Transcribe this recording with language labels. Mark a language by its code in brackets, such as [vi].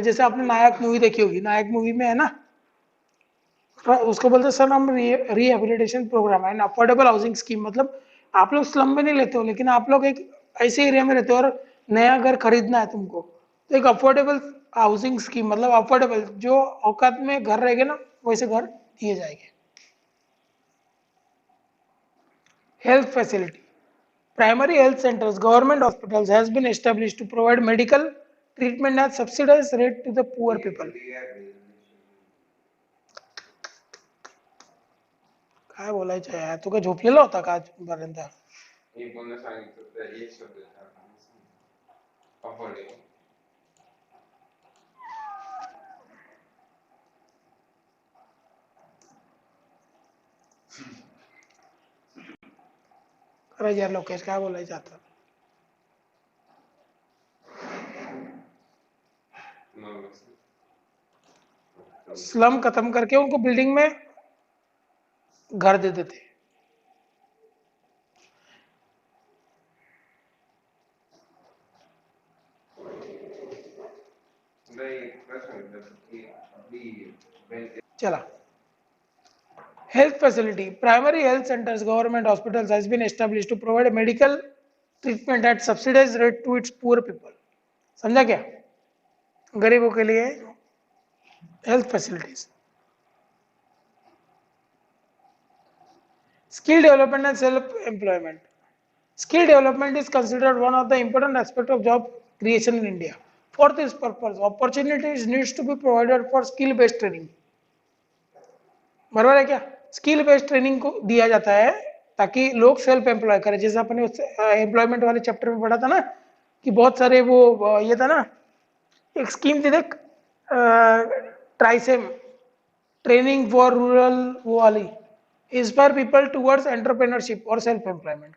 [hi] जैसे आपने नायक मूवी देखी होगी, नायक मूवी में है ना, उसको बोलते हैं slum rehabilitation programme and affordable housing scheme. मतलब आप लोग स्लम में नहीं लेते हो, लेकिन आप लोग एक ऐसे एरिया में रहते हो और नया घर खरीदना है तुमको, तो एक अफोर्डेबल हाउसिंग स्कीम मतलब अफोर्डेबल, जो औकात में घर रहेगा ना वैसे घर दिए जाएंगे. [en] Health facility, primary health centers, government hospitals has been established to provide medical treatment at subsidized rate to the poor people. [mr] काय बोलायचं यार, तू काय झोपलेला होता का आजपर्यंत? मी पुन्हा सांगितलं तर एक शब्द अफोर्डेबल. खरंच यार लोकेश, काय बोलायचं आता? [hi] स्लम खत्म करके उनको बिल्डिंग में घर दे देते। [mr] नाही प्रश्न विचारतो की आपली बँक चला, [en] health facility, primary health centers, government hospitals has been established to provide medical treatment at subsidized rate to its poor people. [hi] समझा क्या? गरीबों के लिए health facilities. [en] Skill development and self-employment. Skill development is considered one of the important aspects of job creation in India. For this purpose, opportunities needs to be provided for skill-based training. [hi] बराबर है क्या? Skill based training को दिया जाता है ताकि लोग self employ करें। जैसे अपने एम्प्लॉयमेंट वाले चैप्टर में पढ़ा था ना कि बहुत सारे वो ये था ना, एक स्कीम थी देख, ट्राइसेम, ट्रेनिंग फॉर रूरल वो वाली, इंस्पायर पीपल टुवर्ड्स एंटरप्रेन्योरशिप और सेल्फ एम्प्लॉयमेंट।